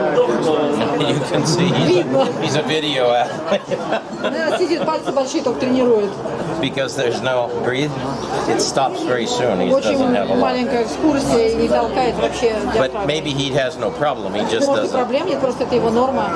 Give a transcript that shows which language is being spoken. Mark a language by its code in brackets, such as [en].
[en] You can see he's a video athlete. [ru] Да, сидит, пальцы большие только тренирует. [en] Because there's no breathe, it stops very soon. He [ru] Очень [en] doesn't have a lot. [ru] маленькая экскурсия и не толкает вообще [en] But [ru] диафрагму. [en] maybe he has no problem. He just [ru] Может, и [en] doesn't. [ru] проблем нет, просто это его норма.